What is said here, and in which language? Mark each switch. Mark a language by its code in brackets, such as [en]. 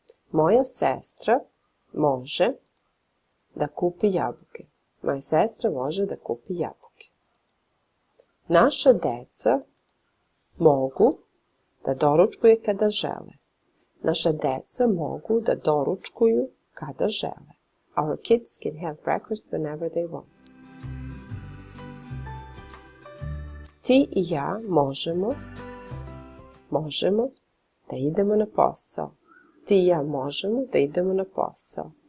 [sr] Moja sestra može da kupi jabuke. Moja sestra može da kupi jabuke. Naša deca mogu da doručkuju kada žele. Naša deca mogu da doručkuju kada žele. [en] Our kids can have breakfast whenever they want. [sr] Ti i ja možemo da idemo na posao. Ti i ja možemo da idemo na posao.